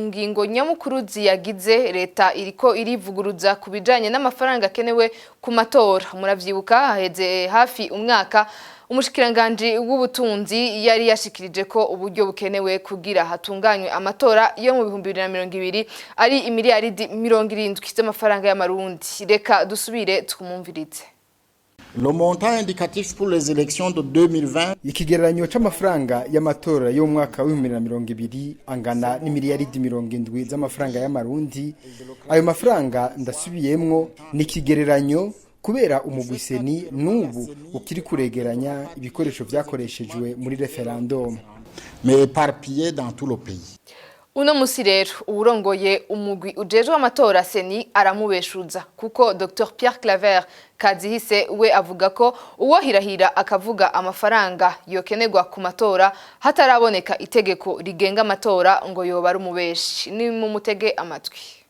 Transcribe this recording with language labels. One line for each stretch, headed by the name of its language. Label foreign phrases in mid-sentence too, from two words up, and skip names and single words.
Rundi: ngingo nyamukuru ziyagize leta iriko irivuguruza kubijanye n'amafaranga akenewe ku matora muravyibuka haheze hafi umwaka umushikiranganje w'ubutunzi yari yashikirije ko uburyo bukenewe kugira hatunganywe amatora yo mu 2020 ari imiliyaridi 70 z'amafaranga y'amarundi reka dusubire twumumvirize.
French: Le montant indicatif pour les élections de 2020
Rundi: ikigereranyo c'amafaranga y'amatora yo mu mwaka wa 2020 angana n'imiliyaridi 70 z'amafaranga y'amarundi. Ayo mafaranga ndasubiyemwo ni ikigereranyo kubera umugwiseni n'ubu ukiri kuregeranya ibikoresho vyakoreshejwe muri referendum
French: mais éparpillés dans tout le pays.
Rundi: Uno musi rero urongoye umugwi ujejwe amatora seni aramubeshuza kuko Dr Pierre Claver Kazihise we avuga ko uwo hirahira akavuga amafaranga yokenerwa ku matora hataraboneka itegeko rigenga amatora ngo yoba ari umubeshi ni mu mutege amatwi.